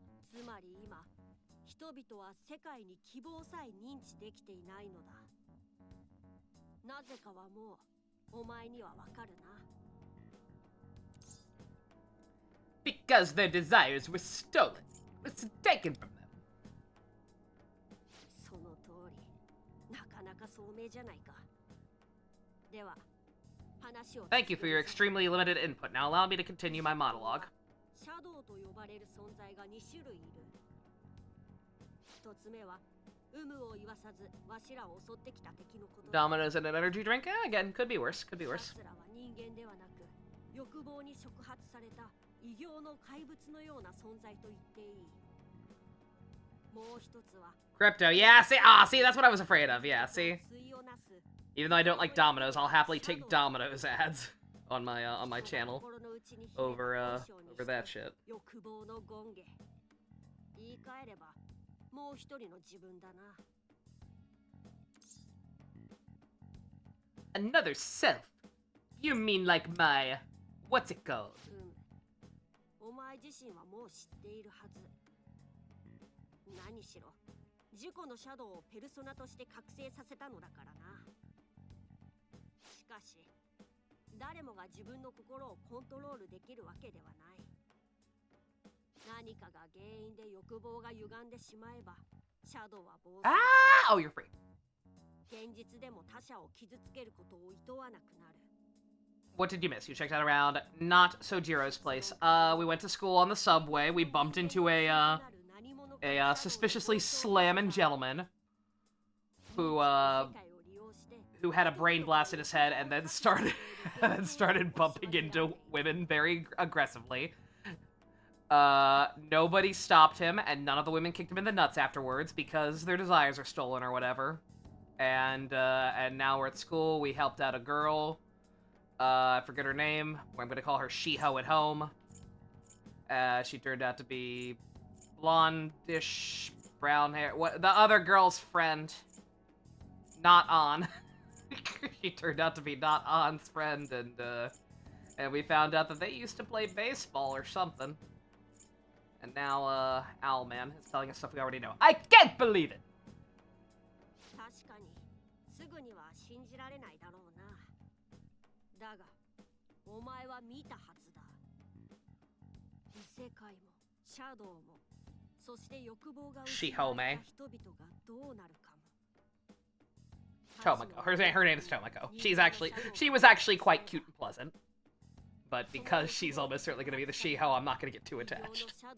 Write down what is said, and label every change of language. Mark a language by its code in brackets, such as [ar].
[ja] つまり今人々は世界に希望さえ認知できていないのだ。なぜかはもうお前にはわかるな。 [en] Because their desires were stolen. It was taken from them. [ja] その通り。なかなか聡明じゃないか。では、話を。 [en] Thank you for your extremely limited input. Now allow me to continue my monologue. [ja] シャドウと呼ばれる存在が2種類いる。一つ目は有無を言わさずわしらを襲ってきた敵のこと。 [en] Dominoes and an energy drink? Again, could be worse. Could be worse. [ja] 奴らは人間ではなく欲望に触発された異形の怪物のような存在と言っていい。もう一つは [en] Crypto. Yeah, see, that's what I was afraid of. Yeah, see. Even though I don't like Dominoes, I'll happily take Dominoes ads on my channel over that shit. [ja] 欲望の権化。言い換えればもう一人の自分だな。 [en] Another self? You mean like my... what's it called? [ja] お前自身はもう知っているはず。何しろ自己のシャドウをペルソナとして覚醒させたのだからな。しかし誰もが自分の心をコントロールできるわけではない。何かが原因で欲望が歪んでしまえばシャドウは暴走し、 [en] Oh, you're free. [ja] 現実でも他者を傷つけることを厭わなくなる。 [en] What did you miss? You checked out around not Sojiro's place. We went to school on the subway. We bumped into a suspiciously slamming gentleman who had a brain blast in his head and then started bumping into women very aggressively. Nobody stopped him, and none of the women kicked him in the nuts afterwards because their desires are stolen or whatever. And now we're at school. We helped out a girl. I forget her name. I'm gonna call her Shiho at home. She turned out to be blondish, brown hair. What, the other girl's friend? Not On. She turned out to be Not On's friend, and we found out that they used to play baseball or something. And now, Owlman is telling us stuff we already know. I can't believe it! [ja] 確かにすぐには信じられないだろうな。だがお前は見たはずだ。異世界もシャドウもそして欲望が失われた人々がどうなるかも。 [en] Tomoko. Her name is Tomoko. She was actually quite cute and pleasant. But because she's almost certainly going to be the Shiho, I'm not going to get too attached.